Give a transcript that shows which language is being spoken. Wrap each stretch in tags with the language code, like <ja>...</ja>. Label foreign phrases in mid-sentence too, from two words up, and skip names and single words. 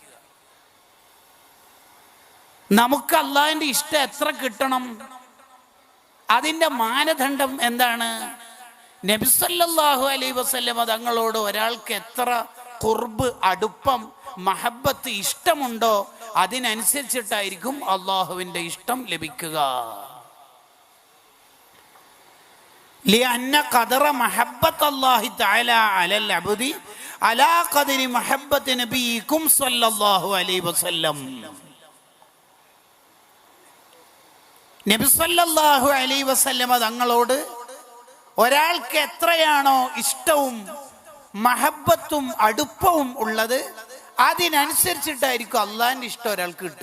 <ml>നമുക്ക് അള്ളാഹുവിൻ്റെ ഇഷ്ടം എത്ര കിട്ടണം? അതിൻ്റെ മാനദണ്ഡം എന്താണ്? നബി</ml> <ar>صلى الله عليه وسلم</ar> <ml>തങ്ങളോട് ഒരാൾക്ക് എത്ര ഖുർബ്, അടുപ്പം, മഹബ്ബത്ത്, ഇഷ്ടമുണ്ടോ അതിനനുസരിച്ചിട്ടായിരിക്കും അള്ളാഹുവിൻ്റെ ഇഷ്ടം ലഭിക്കുക.</ml> <ar>لأن قدر محبة الله تعالى على العبد على قدر محبة نبيكم صلى الله عليه وسلم.</ar> <ml>നബി</ml> <ar>صلى الله عليه وسلم</ar> <ml>തങ്ങളോട് ഒരാൾക്ക് എത്രയാണോ ഇഷ്ടവും മഹബ്ബത്തും അടുപ്പവും ഉള്ളത് അതിനനുസരിച്ചിട്ടായിരിക്കും അള്ളാഹിൻ്റെ ഇഷ്ടം ഒരാൾക്ക് കിട്ടുക.</ml>